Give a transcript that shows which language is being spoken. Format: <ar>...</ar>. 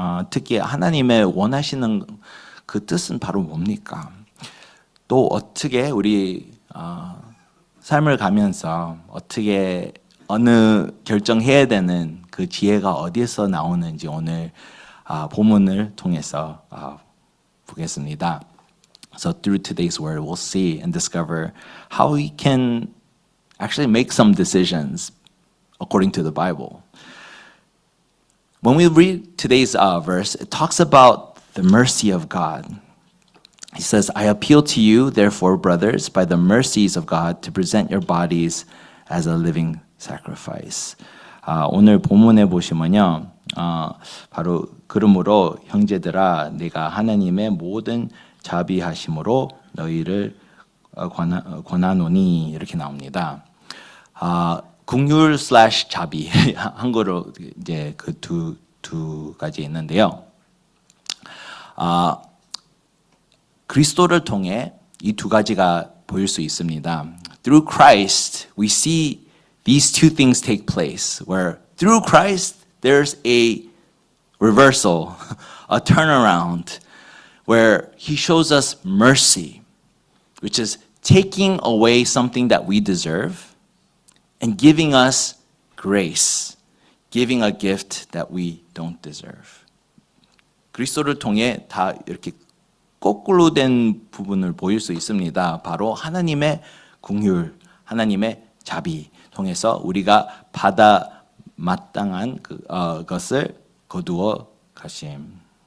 <ko>특히 하나님의 원하시는 그 뜻은 바로 뭡니까? 또 어떻게 우리 삶을 가면서 어떻게 어느 결정해야 되는 그 지혜가 어디에서 나오는지 오늘 본문을 통해서 보겠습니다.</ko> <en>So through today's word, we'll see and discover how we can actually make some decisions according to the Bible. When we read today's verse, it talks about the mercy of God. He says, I appeal to you, therefore, brothers, by the mercies of God, to present your bodies as a living sacrifice.</en> <ko>오늘 본문에 보시면요, 바로 그러므로 형제들아, 내가 하나님의 모든 자비하심으로 너희를 권하노니 이렇게 나옵니다. 긍휼 / 자비 한국어로 이제 그 두 가지 있는데요. 그리스도를 통해 이 두 가지가 보일 수 있습니다.</ko> <en>Through Christ, we see these two things take place. Where through Christ, there's a reversal, a turnaround, where He shows us mercy, which is taking away something that we deserve and giving us grace, giving a gift that we don't deserve.</en> <ko>그리스도를 통해 다 이렇게 거꾸로 된 부분을 보일 수 있습니다. 바로 하나님의 긍휼, 하나님의 자비 통해서 우리가 받아 마땅한 것을 거두어 가심.</ko>